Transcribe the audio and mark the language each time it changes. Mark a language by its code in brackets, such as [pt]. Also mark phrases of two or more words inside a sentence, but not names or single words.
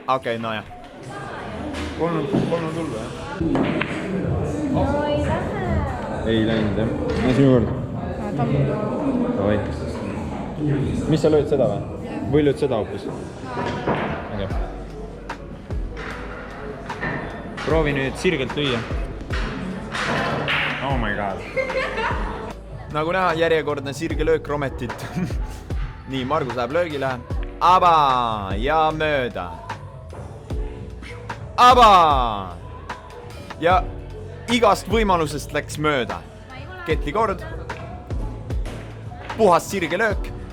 [et] Okei, no jah. Polnud hullu, jah? No ei lähe. Ei läinud, jah. No sinu kord. Davai. Mis sa lööd seda või? Või lööd seda hoopis? Okei. Proovi nüüd sirgelt lüüa. [en] Oh my god. [et] Nagu näha, järjekordne sirge löök Rometit. Nii, Margus läheb löögile. Ja mööda. Ja igast võimalusest läks mööda. Ketli kord. Puhas sirge löök.